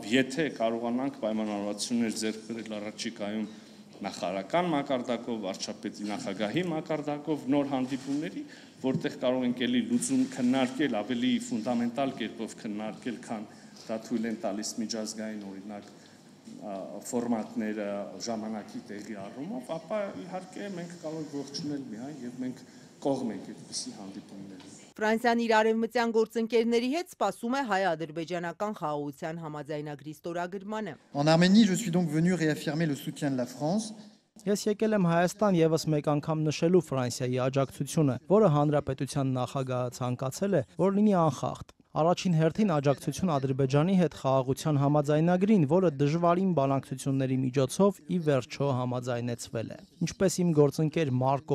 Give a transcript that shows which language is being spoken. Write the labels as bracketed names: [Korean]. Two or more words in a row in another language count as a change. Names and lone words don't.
[Armenian] Եթե կարողանանք պայմանավորվածություններ ձեռք բերել առաջիկայում նախարարական մակարդակով, վարչապետի նախագահի մակարդակով նոր հանդիպումների, որտեղ կարող ենք ելի լուծում քննարկել ավելի ֆունդամենտալ կերպով քննարկել, քան դա թույլ են տալիս միջազգային օրինակ ֆորմատները ժամանակի տեղի առումով, ապա իհարկե մենք կարող ենք ողջունել միայն եւ մենք կողմ ենք այդպիսի հանդիպումների։ Ֆրանսիան իր արևմտյան գործընկերների հետ սպասում է հայ-ադրբեջանական խաղաղության համաձայնագրի ստորագրմանը։ [French] En Arménie, je suis donc venu réaffirmer le soutien de la France. [Armenian] Ես եկել եմ Հայաստան եւս մեկ անգամ նշելու Ֆրանսիայի աջակցությունը, որը հանրապետության նախագահը ցանկացել է, որ լինի անխախտ։ Առաջին հերթին աջակցություն Ադրբեջանի հետ խաղաղության համաձայնագրին, որը դժվարին բանակցությունների միջոցով ի վերջո համաձայնեցվել է։ Ինչպես իմ գործընկեր Մարկո